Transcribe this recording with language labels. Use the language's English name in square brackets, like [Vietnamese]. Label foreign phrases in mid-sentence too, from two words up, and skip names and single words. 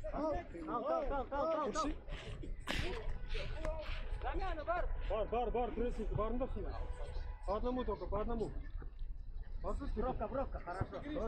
[Kazakh] Кал. Замена, бар. Бар, прессинг, барында сен. [Russian] По одному только, по одному. Бровка, хорошо.